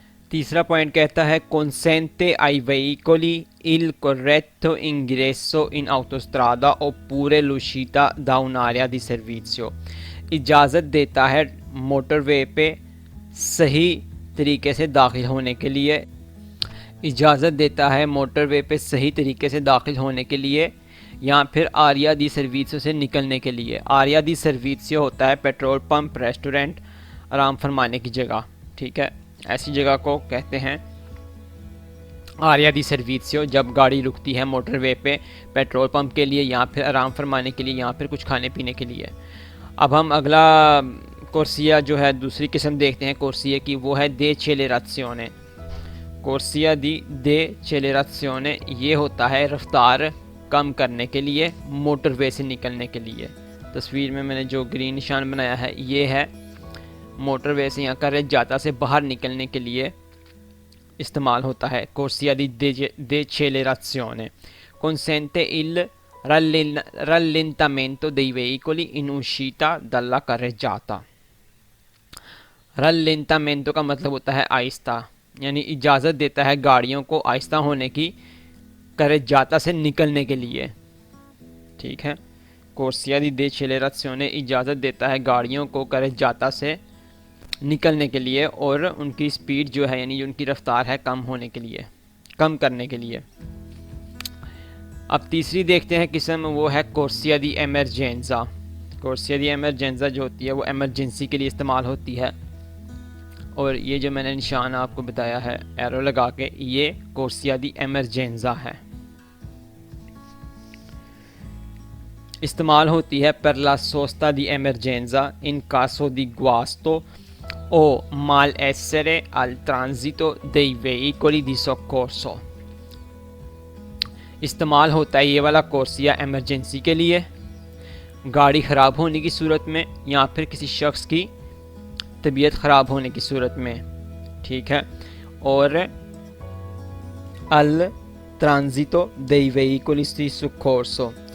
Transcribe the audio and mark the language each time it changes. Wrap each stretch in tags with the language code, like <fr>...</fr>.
<hi>तीसरा पॉइंट कहता है</hi> <it>consente ai veicoli il corretto ingresso in autostrada oppure l'uscita da un'area di servizio।</it> <hi>इजाज़त देता है मोटरवे पे सही तरीके से दाखिल होने के लिए। इजाज़त देता है मोटरवे पे सही तरीके से दाखिल होने के लिए या फिर आरिया दी सर्विसों से निकलने के लिए। आरिया दी सर्विसो होता है पेट्रोल पंप, रेस्टोरेंट, आराम फरमाने की जगह। ठीक है, ऐसी जगह को कहते हैं आरिया दी सर्विसो, जब गाड़ी रुकती है मोटरवे पे पेट्रोल पंप के लिए या फिर आराम फरमाने के लिए या फिर कुछ खाने पीने के लिए। अब हम अगला कोर्सिया जो है दूसरी किस्म देखते हैं कोर्सिया की, वो है दे एक्सेलरेशन। कोर्सिया दी दे एक्सेलरेशन ये होता है रफ्तार कम करने के लिए मोटरवे से निकलने के लिए। तस्वीर में मैंने जो ग्रीन निशान बनाया है ये है मोटरवे से या करेजाता से बाहर निकलने के लिए इस्तेमाल होता है।</hi> <it>कोर्सिया दी दे एक्सेलरेशन consente il rallentamento dei veicoli in uscita dalla carreggiata।</it> <hi>रल्लेंटामेंटो का मतलब होता है आहिस्ता, यानी इजाज़त देता है गाड़ियों को आहिस्ता होने की करेजाता से निकलने के लिए। ठीक है, कोर्सिया दी दे एक्सेलरेशन इजाज़त देता है गाड़ियों को करेजाता से निकलने के लिए और उनकी स्पीड जो है यानी उनकी रफ्तार है कम होने के लिए, कम करने के लिए। अब तीसरी देखते हैं किस्म, वो है कोर्सिया दी एमरजेंजा। कोर्सिया दी एमरजेंजा जो होती है वो एमरजेंसी के लिए इस्तेमाल होती है और ये जो मैंने निशान आपको बताया है एरो लगा के, ये कोर्सिया दी एमरजेंजा है। इस्तेमाल होती है</hi> <it>per la sosta di emergenza in caso di guasto o malessere al transito dei veicoli di soccorso।</it> <hi>इस्तेमाल होता है ये वाला कोर्सिया एमरजेंसी के लिए, गाड़ी ख़राब होने की सूरत में या फिर किसी शख्स की तबीयत ख़राब होने की सूरत में। ठीक है, और</hi> <it>अल ट्रांजिटो dei veicoli di soccorso।</it>